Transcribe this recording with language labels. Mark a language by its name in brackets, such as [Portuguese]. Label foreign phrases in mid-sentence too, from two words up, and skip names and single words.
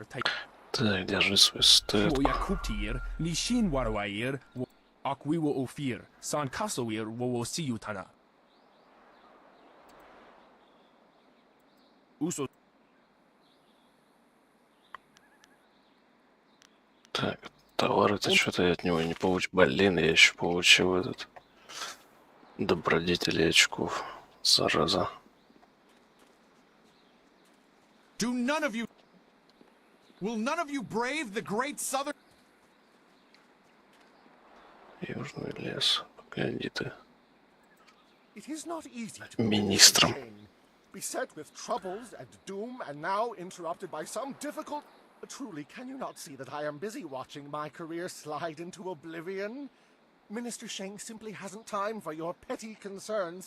[Russian] Так, держи свой стыд. Woya Kuptir, Nishin Warwair, Akwiwo Ofir, San Kasoir, Wowo Siyutana. Uso. Так, товар-то что-то я от него не получил. Блин, я еще получил этот добродетели очков. Зараза. [English] Will none of you brave the great southern... [Russian] Южный лес. Погоди ты. [English] It is not easy to [Russian] Министром. [English] beset with troubles and doom, and now interrupted by some difficult... Truly, can you not see that I am busy watching my career slide into oblivion? Minister Sheng simply hasn't time for your petty concerns.